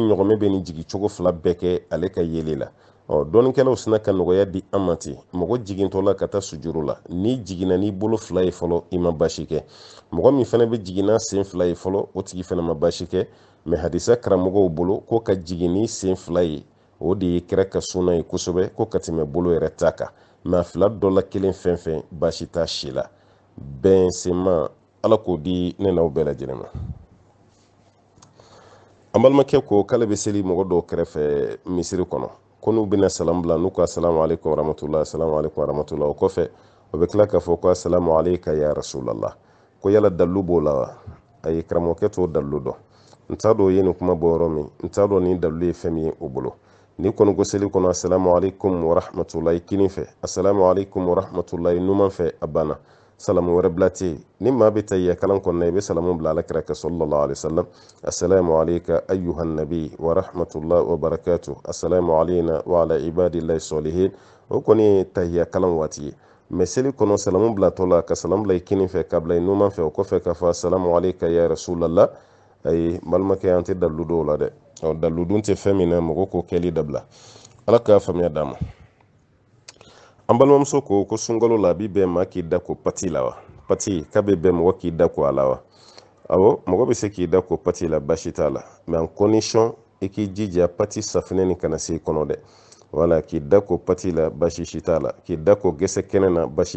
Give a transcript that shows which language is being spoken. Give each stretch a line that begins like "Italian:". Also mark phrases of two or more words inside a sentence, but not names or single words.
Bambara: ɲɔgɔmɛ bɛ nin jigin cogo fila bɛɛ kɛ ale ka yeli la dɔnnikɛlaw sina ka nɔgɔya di an ma ten mɔgɔ jigintɔ la ka taa sujuru la n'i jiginna n'i bolo fila ye fɔlɔ i ma baasi kɛ mɔgɔ min fana bɛ jigin n'a sen fila ye fɔlɔ o tigi fana ma baasi kɛ mɛ hadisa karamɔgɔw bolo ko ka jigin ni sen fila ye o de ye kira ka sunna ye kosɛbɛ ko ka tɛmɛ bolo yɛrɛ ta kan mɛ a fila dɔ la kelen fɛn fɛn baasi t'a si la bɛn sema ala k'o di ne n'aw bɛɛ lajɛlen ma balmakɛ ko k'ale bɛ seli mɔgɔ dɔw kɛrɛfɛ misiri kɔnɔ ko n'u bɛna salam bila n'u ko
Arabic: السلام عليكم ورحمة الله السلام عليكم ورحمة الله
Bambara: o kɔfɛ o bɛ tila k'a fɔ ko
Arabic: السلام عليك يا رسول الله
Bambara: ko yala dalu b'o la wa a ye karamɔgɔkɛ t'o dalu dɔn n t'a dɔn o ye nin kuma bɔ yɔrɔ min n t'a dɔn nin dalu ye fɛn min ye o bolo ni kɔni ko seli kɔnɔ
Arabic: السلام عليكم ورحمة الله
Bambara: kini fɛ
Arabic: السلام عليكم ورحمة الله
Bambara: numan fɛ a banna salamu wɛrɛ bila tɛ yen ni maa bɛ tahiyya kalan kɔnɔna i bɛ salamu bila alakira kan
Arabic: صلى الله عليه وسلم السلام عليك أيها النبي ورحمة الله وبركاته السلام علينا وعلى عباد الله الصالحين
Bambara: o kɔni ye tahiyya kalan waati ye mais seli kɔnɔ salamu bila tɔ la ka salamu bila i kini fɛ ka bila i numan fɛ o kɔfɛ ka fɔ
Arabic: السلام عليك يا رسول الله
Bambara: ayi balimakɛ an tɛ dalu dɔw la dɛ dalu dun tɛ fɛn min na mɔgɔ k'o kɛli dabila ala k'a faamuya d'a ma. An balimamuso ko sunkalo la a bi bɛn maa k'i da ko pati la wa pati k'a bɛ bɛn mɔgɔ k'i da ko a la wa awɔ mɔgɔ bɛ se k'i da ko pati la basi t'a la mais
French: en condition
Bambara: i k'i jija pati safinɛ nin kana se i kɔnɔ dɛ wala k'i da ko pati la basi si t'a la k'i da ko gɛsɛ kɛnɛ na basi